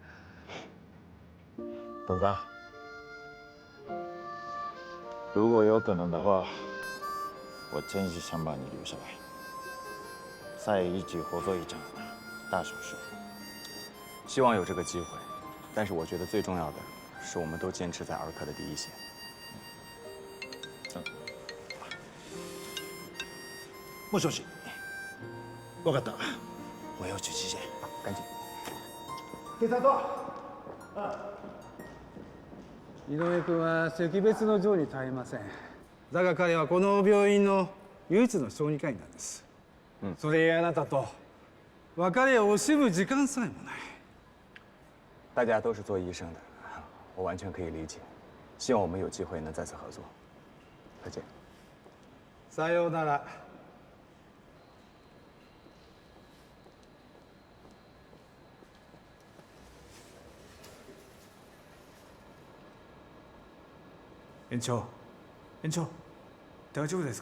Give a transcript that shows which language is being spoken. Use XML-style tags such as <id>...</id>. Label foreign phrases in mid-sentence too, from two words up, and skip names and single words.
<zh>东刚，如果有可能的话，我真是想把你留下来，再一起合作一场大手术。希望有这个机会，但是我觉得最重要的是，我们都坚持在儿科的第一线。</zh> <ja>もしもし。分かった。</ja> <zh>我要去急诊。赶紧。</zh> <ja>警察と。井上君は惜別の情に耐えません。だが彼はこの病院の唯一の小児科医なんです。それゆえあなたと別れを惜しむ時間さえもない。</ja> <zh>大家都是做医生的，我完全可以理解。希望我们有机会能再次合作。再见。</zh> <ja>さようなら。園長、園長、大丈夫ですか？</ja>